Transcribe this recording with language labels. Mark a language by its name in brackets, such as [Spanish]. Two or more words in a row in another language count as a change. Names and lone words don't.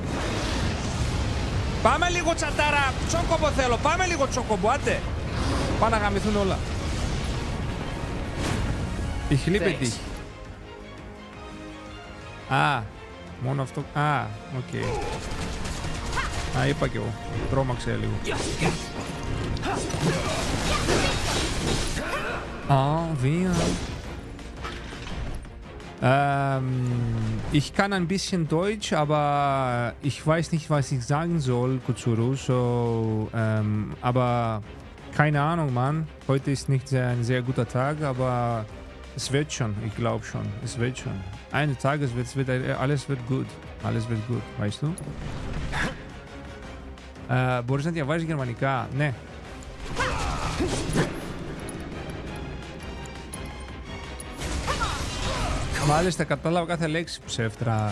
[Greek] Πάμε λίγο τσατάρα. Τσόκομπο θέλω. Πάμε λίγο τσόκομπο. Άντε. Πάνε να γαμηθούν όλα. Η χλίπετη. Α. Μόνο αυτό. Α. Οκ. Α, είπα κι εγώ. Τρόμαξε λίγο. [German] Wir. Ich kann ein bisschen Deutsch, aber ich weiß nicht, was ich sagen soll, Kutsuru. So, aber keine Ahnung, Mann. Heute ist nicht ein sehr guter Tag, aber es wird schon. Ich glaube schon. Es wird schon. Eines Tages alles wird gut. Alles wird gut, weißt du? [Greek] Μπορείς να διαβάζεις γερμανικά? Ναι. Μάλιστα, κατάλαβα κάθε λέξη, ψεύτρα.